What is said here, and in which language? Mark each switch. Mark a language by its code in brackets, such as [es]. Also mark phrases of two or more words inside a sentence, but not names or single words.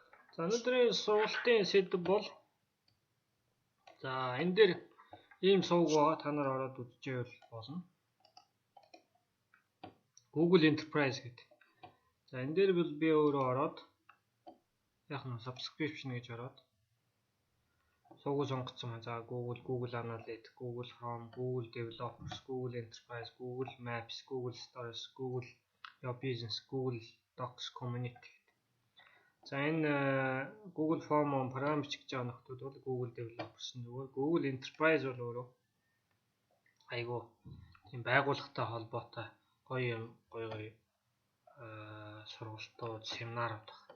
[mn] За өнөөдрийн сургалтын сэдв бол энэ дээр ийм сувг байгаа. Та нар ороод үзчихвэл болно. Google Enterprise гэдэг. За энэ дээр бол би өөрөө ороод яг нь subscription гэж ороод сувг сонгоцсон байна. За Google Analytics, Google Chrome, Google Developers, Google Enterprise, Google Maps, Google Stories, Google Your Business, Google Docs, Community. За энэ Google Form програм бичих гэж байгаа нөхдүүд бол Google Developers нөгөө Google Enterprise бол өөрөө айгуу тийм байгууллагатай холбоотой гоё сургалтууд, семинарууд байна.